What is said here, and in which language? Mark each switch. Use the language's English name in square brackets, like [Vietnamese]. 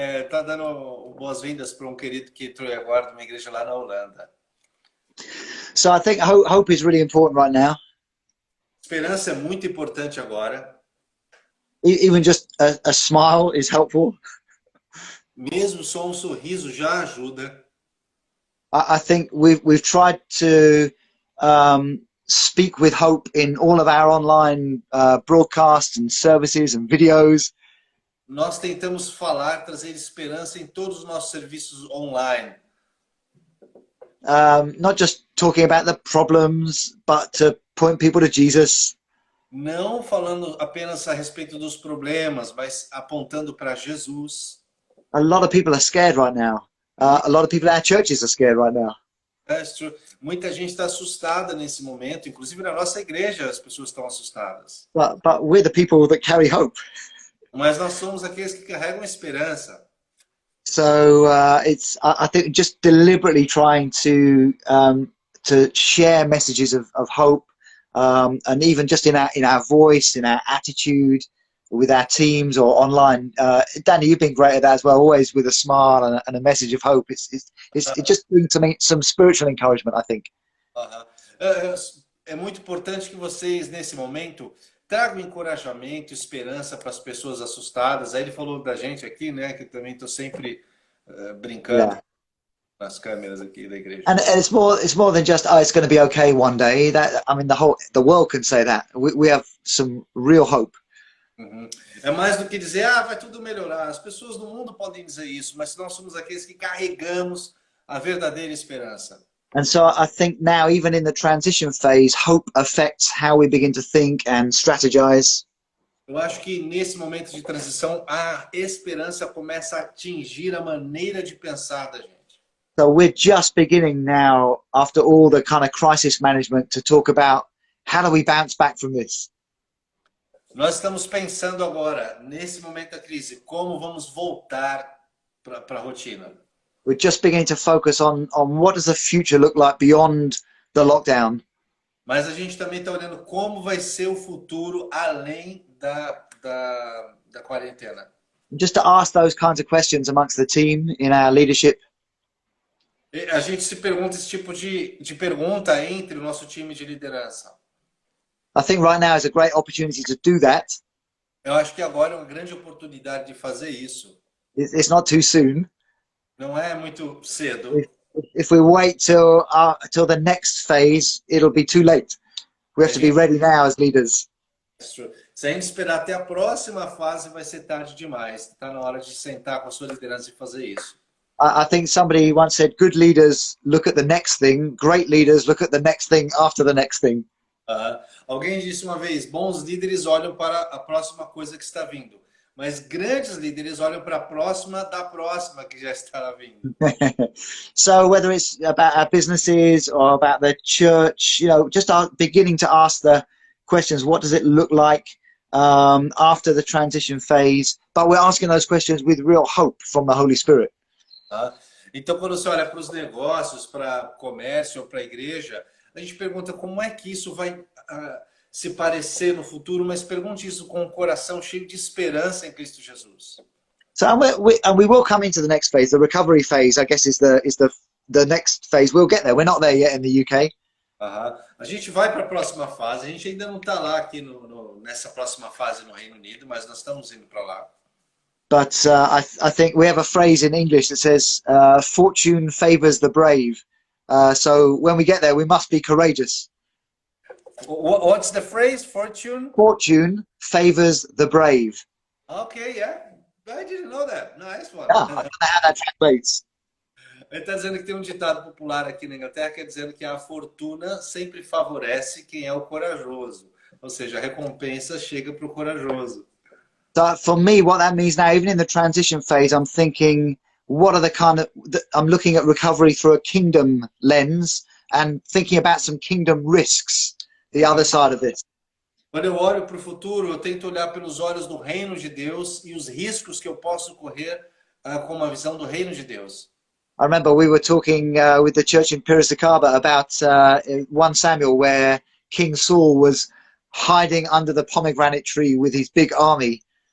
[Portuguese] Tá dando boas-vindas para querido que entrou agora de uma igreja lá na Holanda. [English] So I think hope is really important right now. [Portuguese] Esperança é muito importante agora. [English] Even just a smile is helpful. [Portuguese] Mesmo só sorriso já ajuda. [English] I think we've tried to speak with hope in all of our online broadcasts and services and videos. [Portuguese] Nós tentamos trazer esperança em todos os nossos serviços online. [English] Not just talking about the problems, but to point people to Jesus. [Portuguese] Não falando apenas a respeito dos problemas, mas apontando para Jesus. [English] A lot of people are scared right now. A lot of people in our churches are scared right now. That's true. [Portuguese] Muita gente está assustada nesse momento, inclusive na nossa igreja as pessoas estão assustadas. [English] But we're the people that carry hope. [Portuguese] Mas nós somos aqueles que carregam esperança. [English] So I think just deliberately trying to share messages of hope, and even just in our voice, in our attitude, with our teams or online. Danny, you've been great at that as well, always with a smile and a message of hope. It's just doing some spiritual encouragement, I think. [Portuguese] É muito importante que vocês, nesse momento, tragam encorajamento, esperança para as pessoas assustadas. Aí ele falou da gente aqui, né, que eu também estou sempre brincando nas câmeras aqui da igreja. [English] And it's more than just it's going to be okay one day. That I mean, the world can say that. We have some real hope. [Portuguese] É mais do que dizer, vai tudo melhorar. As pessoas do mundo podem dizer isso, mas nós somos aqueles que carregamos a verdadeira esperança. [English] And so I think now, even in the transition phase, hope affects how we begin to think and strategize. [Portuguese] Eu acho que nesse momento de transição, a esperança começa a atingir a maneira de pensar da gente. [English] So we're just beginning now, after all the kind of crisis management, to talk about how do we bounce back from this. [Portuguese] Nós estamos pensando agora, nesse momento da crise, como vamos voltar para a rotina. [English] We're just beginning to focus on what does the future look like beyond the lockdown. [Portuguese] Mas a gente também está olhando como vai ser o futuro além da quarentena. [English] Just to ask those kinds of questions amongst the team in our leadership. [Portuguese] A gente se pergunta esse tipo de pergunta entre o nosso time de liderança. [English] I think right now is a great opportunity to do that. [Portuguese] Eu acho que agora é uma grande oportunidade de fazer isso. [English] It's not too soon. [Portuguese] Não é muito cedo. [English] If we wait till the next phase, it'll be too late. We have to be ready now as leaders. [Portuguese] Se a gente esperar até a próxima fase, vai ser tarde demais. Está na hora de sentar com a sua liderança e fazer isso. [English] I think somebody once said, good leaders look at the next thing. Great leaders look at the next thing after the next thing. [Portuguese] Alguém disse uma vez, bons líderes olham para a próxima coisa que está vindo. Mas grandes líderes olham para a próxima da próxima que já está vindo. [English] So whether it's about our businesses or about the church, just beginning to ask the questions, what does it look like after the transition phase? But we're asking those questions with real hope from the Holy Spirit. [Portuguese] Então, quando você olha para os negócios, para o comércio ou para a igreja, a gente pergunta como é que isso vai se parecer no futuro, mas pergunte isso com um coração cheio de esperança em Cristo Jesus. [English] So we will come into the next phase. The recovery phase, I guess, is the next phase. We'll get there. We're not there yet in the UK. [Portuguese] A gente vai para a próxima fase. A gente ainda não está lá aqui nessa próxima fase no Reino Unido, mas nós estamos indo para lá. [English] But I think we have a phrase in English that says, "Fortune favors the brave." So when we get there, we must be courageous. What's the phrase? Fortune? Fortune favors the brave. Okay, yeah. I didn't know that. Nice one. Yeah, I don't know how that translates. [Portuguese] Ele está dizendo que tem um ditado popular aqui na Inglaterra que é dizendo que a fortuna sempre favorece quem é o corajoso. Ou seja, a recompensa chega para o corajoso. [English] So for me, what that means now, even in the transition phase, I'm thinking, what are I'm looking at recovery through a kingdom lens and thinking about some kingdom risks, the other side of this. [Portuguese] Quando eu olho para o futuro, eu tento olhar pelos olhos do reino de Deus e os riscos que eu posso correr com uma visão do reino de Deus. [English] I remember we were talking with the church in Piracicaba about 1 Samuel, where King Saul was hiding under the pomegranate tree with his big army.